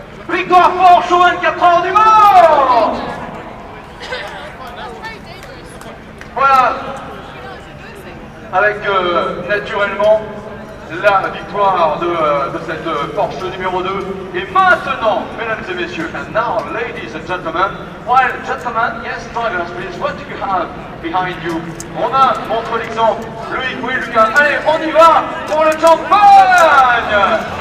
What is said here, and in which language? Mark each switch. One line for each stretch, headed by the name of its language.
French: Victoire Porsche aux 24 heures du Mans. Voilà, avec naturellement la victoire de cette Porsche numéro 2. Et maintenant, mesdames et messieurs,
English: and now, ladies and gentlemen, well, gentlemen, yes, drivers, please, what do you have behind you?
French: Romain montre l'exemple. Loïc, oui, Lucas, allez, on y va pour le champagne.